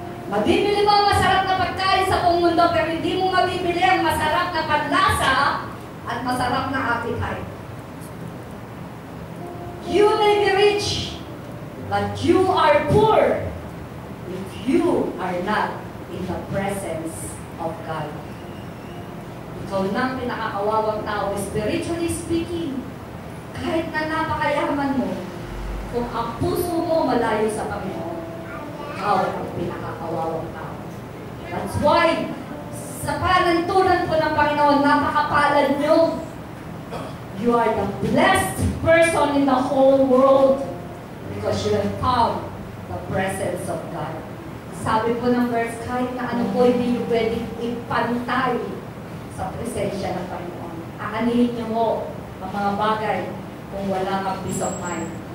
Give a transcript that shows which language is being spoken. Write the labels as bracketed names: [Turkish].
[Filipino] Mabibili mo ang masarap na pagkain sa buong mundo, pero hindi mo mabibili ang masarap na panlasa at masarap na appetite. [English] You may be rich, but you are poor if you are not in the presence of God. [Filipino] Ikaw na pinakakawawang tao, spiritually speaking. Kahit na napakayaman mo, kung ang puso mo malayo sa Panginoon, ikaw ang pinakakawawang tao. That's why, sa panantunan po ng Panginoon, napakapalad nyo. [English] You are the blessed person in the whole world because you have found the presence of God. [Filipino] Sabi po ng verse, kahit na ano po hindi nyo pwedeng ipantay sa presensya ng Panginoon. Aanihin niyo mo ang mga bagay kung wala kang peace of mind.